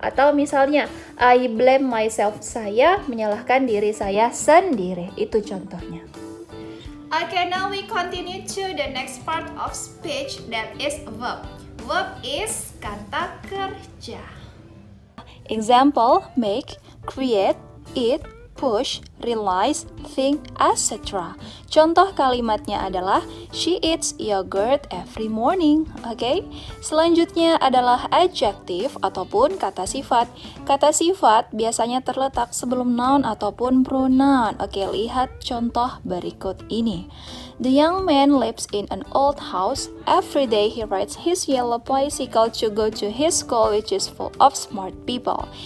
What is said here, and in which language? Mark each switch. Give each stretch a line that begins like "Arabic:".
Indonesian: Atau misalnya
English: I blame myself,
Indonesian: saya menyalahkan diri saya sendiri. Itu contohnya.
English: Okay, now we continue to the next part of speech, that is verb. Verb is
Indonesian: kata kerja.
English: Example, make, create, eat, push, realize, think, etc.
Indonesian: Contoh kalimatnya adalah
English: she eats yogurt every morning.
Indonesian: Oke. Selanjutnya adalah adjective ataupun kata sifat. Kata sifat biasanya terletak sebelum noun ataupun pronoun. Oke, lihat contoh berikut ini.
English: The young man lives in an old house. Every day he rides his yellow bicycle to go to his school, which is full of smart people.